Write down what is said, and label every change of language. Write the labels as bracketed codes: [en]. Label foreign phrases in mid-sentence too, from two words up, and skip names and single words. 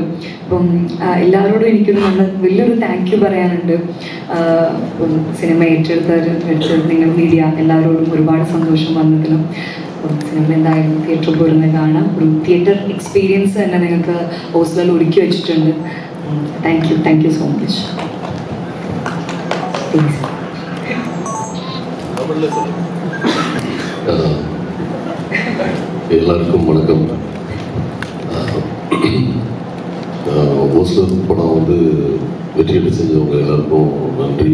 [ml] അപ്പം എല്ലാവരോടും എനിക്കൊരു വലിയൊരു [en] thank you [ml] പറയാനുണ്ട്. സിനിമ ഏറ്റെടുത്ത് നിങ്ങൾ മീഡിയ എല്ലാവരോടും ഒരുപാട് സന്തോഷം വന്നതിലും. സിനിമ എന്തായാലും തിയേറ്ററിൽ പോയിരുന്ന് കാണാം. ഒരു [en] theater experience [ml] തന്നെ നിങ്ങൾക്ക് ഹോസ്റ്റലിൽ ഒരുക്കി വെച്ചിട്ടുണ്ട്. [en] thank you so much. [ta] எல்லாருக்கும் வணக்கம். ஹோஸ்டல் படம் வந்து வெற்றியீடு செஞ்சவங்க எல்லாருக்கும் நன்றி.